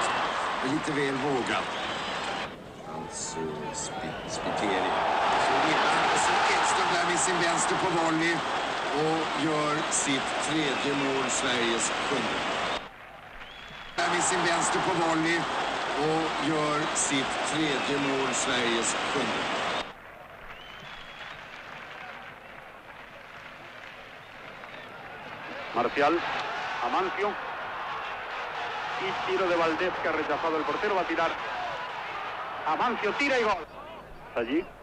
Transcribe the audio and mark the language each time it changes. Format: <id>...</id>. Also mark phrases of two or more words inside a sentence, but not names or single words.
<sv>Det är lite väl vågat. Alltså Spiteri. Så lever Edström där med sin vänster på volley och gör sitt tredje mål, Sveriges sjunde. Där med sin vänster på volley och gör sitt tredje mål, Sveriges sjunde.</sv> <es>Marcial, Amancio, y tiro de Valdés que ha rechazado el portero, va a tirar. Amancio tira y gol. Allí.</es>